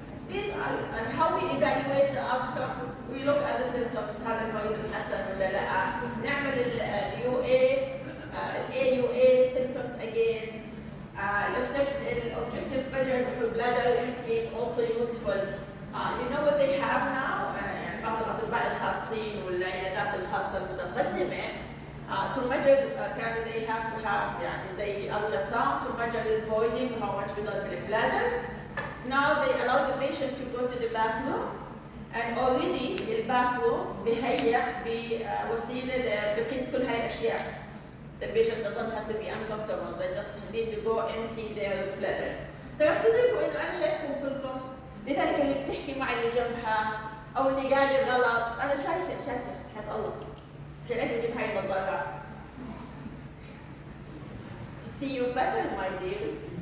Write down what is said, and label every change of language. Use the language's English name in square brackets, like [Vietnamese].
[English] These are and how we evaluate the outcome. We look at the symptoms. [Arabic] هذا المريض الحسن ولا لا؟ نعمل ال [English] UA, AUA symptoms again. Look at the objective measures of bladder empty also useful. You know what they have now? [Arabic] يعني بعض الأطباء الخاصين والعيادات الخاصة المتقدمة [English] to measure كانوا they have to have يعني زي ultrasound to measure the voiding how much [Arabic] بيضل في البلادر. [English] Now they allow the patient to go to the bathroom and already [Arabic] الباثروم بهيئ بوسيلة بقيس كل هاي الأشياء. [English] The patient doesn't have to be uncomfortable. They just need to go empty their bladder. [Arabic] ترى بتدركوا إنه أنا شايفكم كلكم. لذلك اللي بتحكي معي اللي جنبها او اللي قاعده غلط انا شايفه حق الله عشان هيك بجيب هاي النظارات [English] to see you better my dears.